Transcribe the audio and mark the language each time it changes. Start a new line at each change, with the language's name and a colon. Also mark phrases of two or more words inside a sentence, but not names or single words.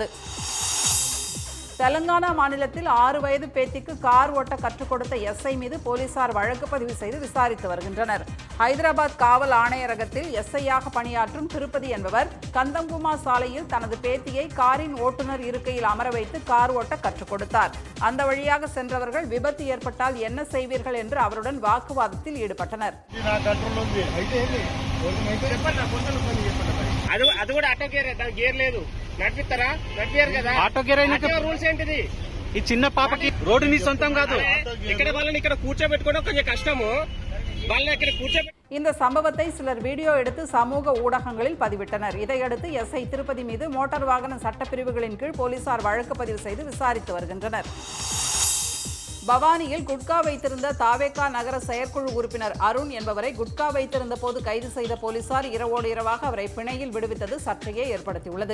Tamil: தெலங்கானா மாநிலத்தில் 6 வயது பேத்திக்கு கார் ஓட்ட கற்றுக் கொடுத்த எஸ்ஐ மீது போலீசார் வழக்கு பதிவு செய்து விசாரித்து வருகின்றனர். ஹைதராபாத் காவல் ஆணையரகத்தில் எஸ்ஐயாக பணியாற்றும் திருப்பதி என்பவர் கந்தங்குமா சாலையில் தனது பேத்தியை காரின் ஓட்டுநர் இருக்கையில் அமர வைத்து கார் ஓட்ட கற்றுக் கொடுத்தார். அந்த வழியாக சென்றவர்கள் விபத்து ஏற்பட்டால் என்ன செய்வீர்கள் என்று அவருடன் வாக்குவாதத்தில் ஈடுபட்டனர்.
Telugu: అది కూడా
English: auto gear
Telugu: గేర్ లేదు నడిపిస్తారా నడిపారు కదా
English: auto gear
Telugu: రూల్స్ ఏంటిది ఈ చిన్న పాపకి రోడ్డు నీ సొంతం కాదు ఇక్కడ వాళ్ళని ఇక్కడ కూర్చోబెట్టుకోవడం కొంచెం కష్టము వాళ్ళని ఇక్కడ కూర్చోబెట్టి
Tamil: இந்த சம்பவத்தை சிலர் வீடியோ எடுத்து சமூக ஊடகங்களில் பதிவிட்டனர். இதையடுத்து எஸ்ஐ திருப்பதி மீது மோட்டார் வாகன சட்டப்பிரிவுகளின் கீழ் போலீசார் வழக்கு பதிவு செய்து விசாரித்து வருகின்றனர். பவானியில் குட்கா வைத்திருந்த தாவேகா நகர செயற்குழு உறுப்பினர் அருண் என்பவரை குட்கா வைத்திருந்த போது கைது செய்த போலீசார் இரவோடு இரவாக அவரை பிணையில் விடுவித்தது சர்ச்சையை ஏற்படுத்தியுள்ளது.